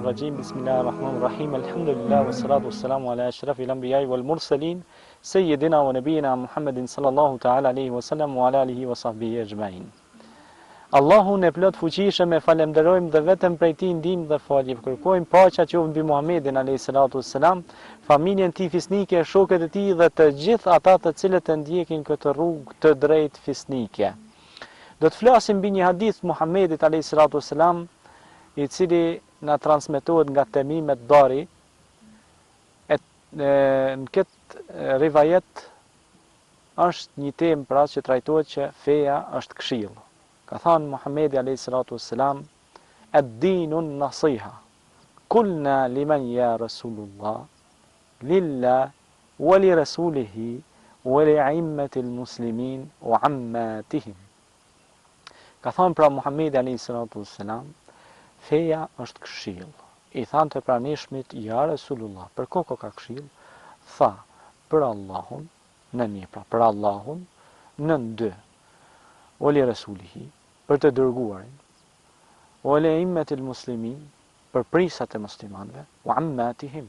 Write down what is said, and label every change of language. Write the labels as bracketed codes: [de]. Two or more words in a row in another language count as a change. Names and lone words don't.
[ar] الرجيم بسم الله الرحمن الرحيم الحمد لله والصلاة والسلام على أشرف الأنبياء والمرسلين سيدنا ونبينا محمد صلى الله تعالى عليه وسلم وعلى آله وصحبه أجمعين. [sq] Allahun e plot fuqishëm e falenderojmë dhe vetëm prej tij ndihmë dhe falje kërkojmë, paqja qoftë mbi Muhamedit [ar] عليه الصلاة والسلام, [sq] familjen e tij fisnike, shokët e tij dhe të gjithë ata të cilët e ndjekin këtë rrugë të drejtë fisnike. Do të flasim mbi një hadith Muhamedit [ar] عليه الصلاة والسلام, [sq] i cili na transmetohet nga Temim ad-Dari. Në këtë rivajet është një temë pra që trajtohet që feja është këshill. Ka thënë Muhamedi [ar] عليه الصلاة والسلام, الدين النصيحة. قلنا لمن يا رسول الله لله ولرسوله ولأئمة المسلمين وعامتهم. [sq] Ka thënë pra Muhamedi [ar] عليه الصلاة والسلام, [sq] feja është këshill. I thanë të pranishmit, [ar] يا رسول الله, [sq] për koko ka këshill? Tha, për Allahun, në një pra, për Allahun, në dy, o [ar] لرسوله, [sq] për të dërguarin, o [ar] لأئمة المسلمين, [sq] për prisat e muslimanve, o ammatihim.